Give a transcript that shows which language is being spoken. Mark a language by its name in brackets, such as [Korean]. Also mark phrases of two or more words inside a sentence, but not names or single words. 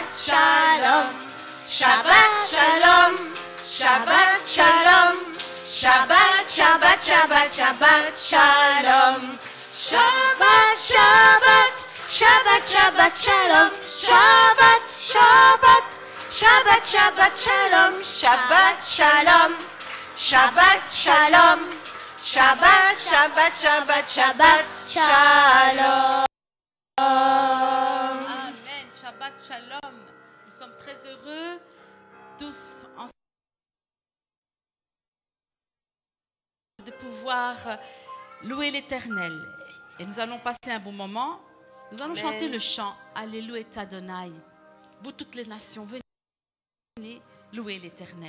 [Hebrew] שלום, שבת שלום, שבת שלום, שבת, שבת, שבת, שבת שלום, שבת, שבת, שבת, שבת שלום, שבת, שבת, שבת, שבת שלום, שבת שלום, שבת שלום. שבת, שבת, שבת, שבת, שלום. אמן. שבת שלום. [French] Nous sommes très heureux tous ensemble de pouvoir louer l'Éternel. Et nous allons passer un bon moment. Nous allons chanter le chant [Hebrew] הללויה אדוני. [French] Vous toutes les nations, venez louer l'Éternel.